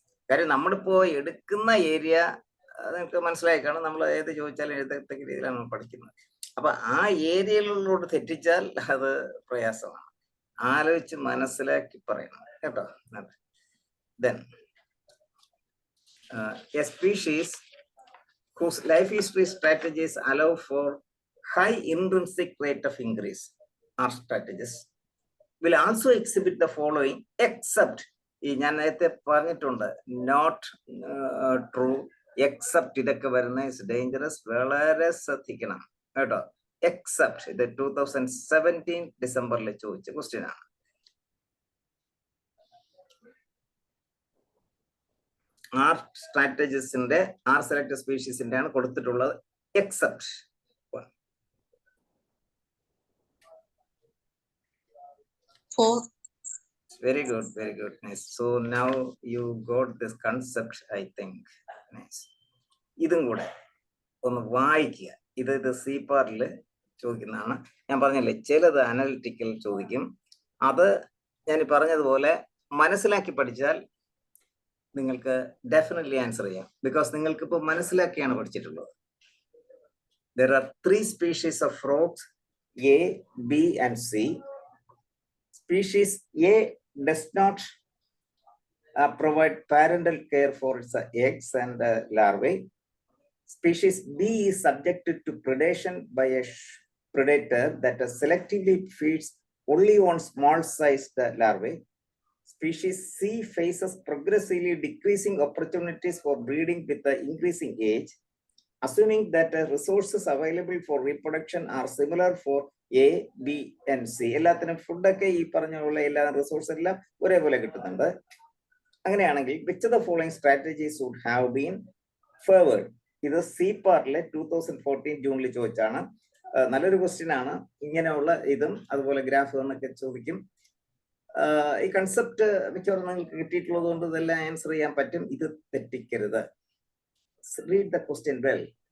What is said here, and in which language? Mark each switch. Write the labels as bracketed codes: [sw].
[ml] കാര്യം നമ്മളിപ്പോ എടുക്കുന്ന ഏരിയ നിങ്ങൾക്ക് മനസ്സിലായിക്കാണ്. നമ്മൾ ഏത് ചോദിച്ചാലും എഴുതത്തക്ക രീതിയിലാണ് നമ്മൾ പഠിക്കുന്നത്. അപ്പൊ ആ ഏരിയയിലോട്ട് തെറ്റിച്ചാൽ അത് പ്രയാസമാണ്. ആലോചിച്ച് മനസ്സിലാക്കി പറയണം കേട്ടോ. [en] Then a species whose life history strategies allow for high intrinsic rate of increase are strategies will also exhibit the following except, [ml] ഞാൻ നേരത്തെ പറഞ്ഞിട്ടുണ്ട്, നോട്ട് ട്രൂ, എക്സെപ്റ്റ്, ഇതൊക്കെ വരുന്ന ഇസ് ഡേഞ്ചറസ്. വളരെ ശ്രദ്ധിക്കണം കേട്ടോ. എക്സെപ്റ്റ് ഇത് 2017 ഡിസംബറിൽ ചോദിച്ച ക്വസ്റ്റ്യൻ ആണ്. ആർ സ്ട്രാറ്റജിസിന്റെ, ആർ സെലക്ടഡ് സ്പീഷീസിന്റെ ആണ് കൊടുത്തിട്ടുള്ളത്. [en] Except very good, nice. So now you got this concept, I think. [ml] Nice. ഇതും കൂടെ ഒന്ന് വായിക്കുക. ഇത് സി പാർട്ടില് ചോദിക്കുന്നതാണ്. ഞാൻ പറഞ്ഞില്ലേ, ചിലത് അനലിറ്റിക്കൽ ചോദിക്കും. അത് ഞാൻ പറഞ്ഞതുപോലെ മനസ്സിലാക്കി പഠിച്ചാൽ നിങ്ങൾക്ക് ഡെഫിനറ്റ്ലി ആൻസർ ചെയ്യാം. ബിക്കോസ് നിങ്ങൾക്ക് ഇപ്പോൾ മനസ്സിലാക്കിയാണ് പഠിച്ചിട്ടുള്ളത്. [en] There are 3 species of frogs, A, B and C. Species A does not provide parental care for its eggs and larvae. Species B is subjected to predation by a predator that selectively feeds only on small-sized larvae. Species C faces progressively decreasing opportunities for breeding with the increasing age, assuming that resources available for reproduction are similar for A, B, and C. [ml] എല്ലാത്തിനും ഫുഡൊക്കെ ഈ പറഞ്ഞുള്ള എല്ലാ resource എല്ലാം ഒരേപോലെ കിട്ടുന്നുണ്ട്. അങ്ങനെയാണെങ്കിൽ [en] which of the following strategies would have been favored? [ml] ഇത് സി പാർട്ടിലെ 2014 ജൂണിൽ ചോദിച്ചാണ്. നല്ലൊരു ക്വസ്റ്റ്യൻ ആണ്. ഇങ്ങനെയുള്ള ഇതും അതുപോലെ ഗ്രാഫ് എന്നൊക്കെ ചോദിക്കും. ഈ കൺസെപ്റ്റ് മിക്കവാറും നിങ്ങൾക്ക് കിട്ടിയിട്ടുള്ളത് കൊണ്ട് ഇതെല്ലാം ആൻസർ ചെയ്യാൻ പറ്റും. ഇത് തെറ്റിക്കരുത്. [en] Read the question well.